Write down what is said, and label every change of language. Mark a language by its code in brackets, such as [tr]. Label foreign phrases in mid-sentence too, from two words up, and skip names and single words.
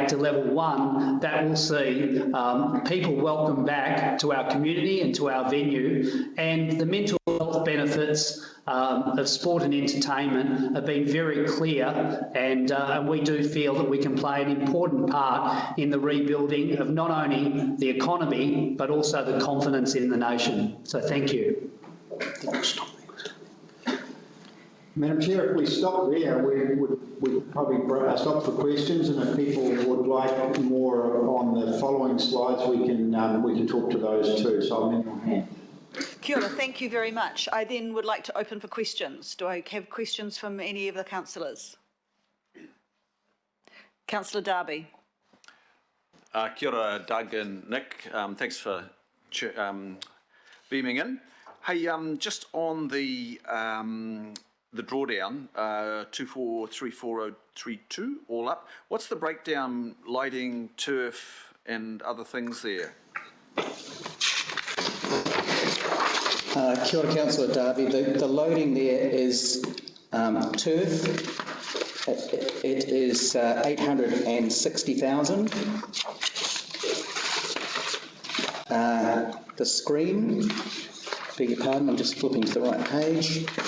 [en] to level 1, that will see people welcome back to our community and to our venue, and the mental health benefits of sport and entertainment have been very clear, and we do feel that we can play an important part in the rebuilding of not only the economy but also the confidence in the nation. So thank you. Madam Chair, if we stop there, we'd probably stop for questions, and if people would like more on the following slides, we can talk to those too. So I'm in your hand. [mi] Kia ora, [en] thank you very much. I then would like to open for questions. Do I have questions from any of the councillors? Councillor Darby. [mi] Kia ora, Doug and Nick. [en] Thanks for beaming in. Hey, just on the drawdown, 243432, all up. What's the breakdown, lighting, turf, and other things there? [mi] Kia ora, [en] Councillor Darby. The loading there is turf. It is 860,000. The screen, beg your pardon, I'm just flipping to the right page.